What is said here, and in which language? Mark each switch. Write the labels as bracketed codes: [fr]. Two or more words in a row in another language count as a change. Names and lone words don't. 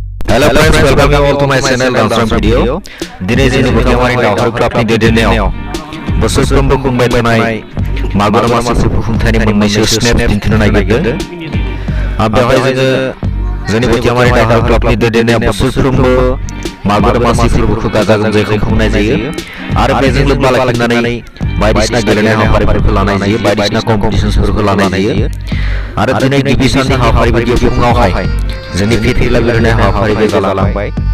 [en] Hello friends, welcome you all to my channel Dance Video. [brx] Dini jini Batiamari Dauharu Club ni dedeneo. Bosospombo khungbai tanai Magu Domasi Celebration moननैसो snap दिन्थिनो नागिरदों। बेवहाय जोंनि Batiamari Dauharu Club नि देदेनाया बोसोरफ्रोमबो Magu Domasi फोरबोखौ गाजा गोमजायै खुंनाय जायो आरो बेजों लोब्बा लाखिनानै बायदिसिना गेलेनाय हाबाफारिफोरखौ लानाय जायो, बायदिसिना कम्पिटिशनफोरखौ लानाय जायो आरो दिनै गिबि साननि हाबाफारि बायदि फुङावहाय जोंनि फेथिला गेलेनाय हाबाफारिबो जालांबाय।